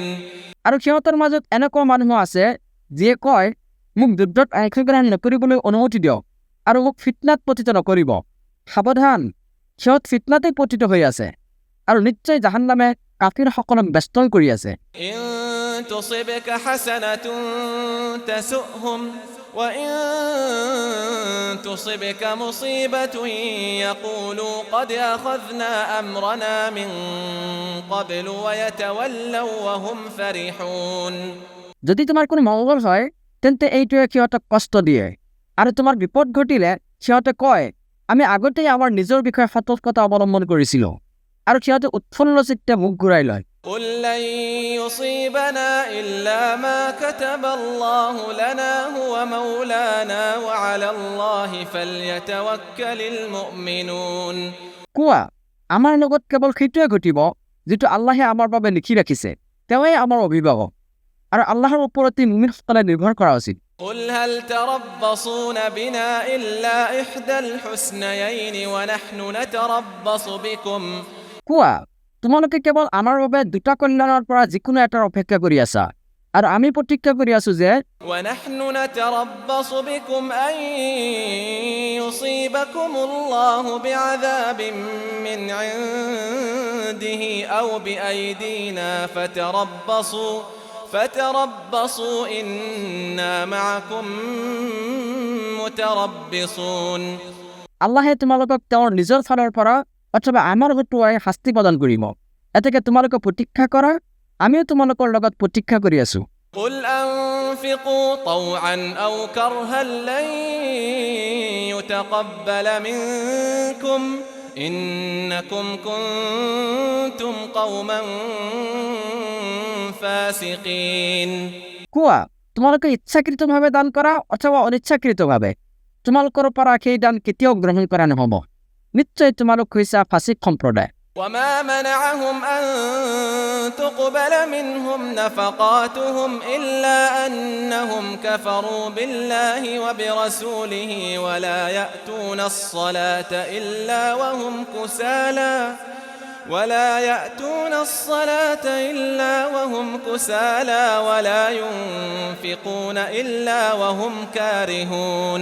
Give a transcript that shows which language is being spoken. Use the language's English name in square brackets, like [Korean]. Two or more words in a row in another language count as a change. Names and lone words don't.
[Assamese] আৰু সিহঁতৰ মাজত এনেকুৱা মানুহ আছে যিয়ে কয়, মোক যুদ্ধত অংশগ্ৰহণ নকৰিবলৈ অনুমতি দিয়ক আৰু মোক ফিতনাত পতিত নকৰিব। সাৱধান, সিহঁত ফিতনাতে পতিত হৈ আছে আৰু নিশ্চয় জাহান্নামে কাফিৰসকলক বেষ্টন কৰি আছে। [Arabic] إن تصبك حسنة تسؤهم وإن تصبك مصيبة يقولوا قد أخذنا أمرنا من قبل ويتولوا وهم فرحون। [Assamese] যদি তোমাৰ কোনো মংগল হয় তেন্তে এইটোৱে সিহঁতক কষ্ট দিয়ে আৰু তোমাৰ বিপদ ঘটিলে সিহঁতে কয়, আমি আগতেই আমাৰ নিজৰ বিষয়ে সতৰ্কতা অৱলম্বন কৰিছিলোঁ, আৰু সিহঁতে উৎফুল্ল চিত্তে মুখ ঘূৰাই লয়। [Arabic] قل لن يصيبنا إلا ما كتب الله لنا هو مولانا وعلى الله فليتوكل المؤمنون। [Assamese] কোৱা, আমাৰ লগত কেৱল সেইটোৱে ঘটিব যিটো আল্লাহে আমাৰ বাবে লিখি ৰাখিছে, তেওঁৱেই আমাৰ অভিভাৱক আৰু আল্লাহৰ ওপৰতে মুমিনসকলে নিৰ্ভৰ কৰা উচিত। [Arabic] قل هل تربصون بنا إلا إحدى الحسنيين ونحن نتربص بكم। [Assamese] কোৱা, তোমালোকে কেৱল আমাৰ বাবে দুটা কল্যাণৰ পৰা যিকোনো এটাৰ অপেক্ষা কৰি আছা আৰু আমি প্ৰতিজ্ঞা কৰি আছো যে [Arabic] ونحن نتربص بكم أن يصيبكم الله بعذاب من عنده أو بأيدينا فتربصوا إنا معكم متربصون। [Assamese] আল্লাহে তোমালোকক তেওঁৰ নিজৰ ফালৰ পৰা অথবা আমাৰ হতুৱাই শাস্তি প্ৰদান কৰিব। এতেকে তোমালোকে প্ৰতীক্ষা কৰা, আমিও তোমালোকৰ লগত প্ৰতীক্ষা কৰি আছো। [Arabic] قل أنفقوا طوعا أو كرها لن يتقبل منكم إنكم كنتم قوما فاسقين। [Assamese] কোৱা, তোমালোকে ইচ্ছাকৃতভাৱে দান কৰা অথবা অনিচ্ছাকৃতভাৱে, তোমালোকৰ পৰা সেই দান কেতিয়াও গ্ৰহণ কৰা নহ'ব। নিশ্চয় তোমালোক হৈছা ফাছিক সম্প্ৰদায়। [Arabic] وما منعهم أن تقبل منهم نفقاتهم إلا أنهم كفروا بالله وبرسوله ولا يأتون الصلاة إلا وهم كسالى ولا ينفقون إلا وهم كارهون।